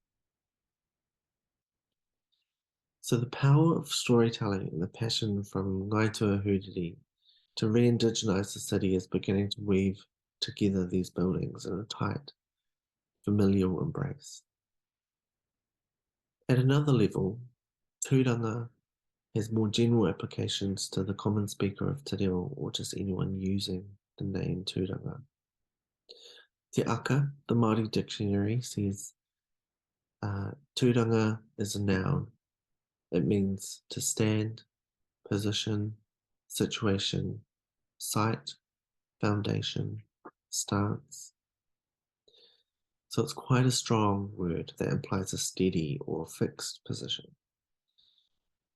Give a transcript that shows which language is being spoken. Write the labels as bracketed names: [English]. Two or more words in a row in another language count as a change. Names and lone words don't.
[English] So the power of storytelling and the passion from Ngāi Huriri to re-indigenize the city is beginning to weave together these buildings in a tight, familial embrace. At another level, tūranga has more general applications to the common speaker of [Māori] te reo [English] or just anyone using the name tūranga. Te Aka, the Māori dictionary, says tūranga is a noun. It means to stand, position, situation, site, foundation, stance. So it's quite a strong word that implies a steady or fixed position.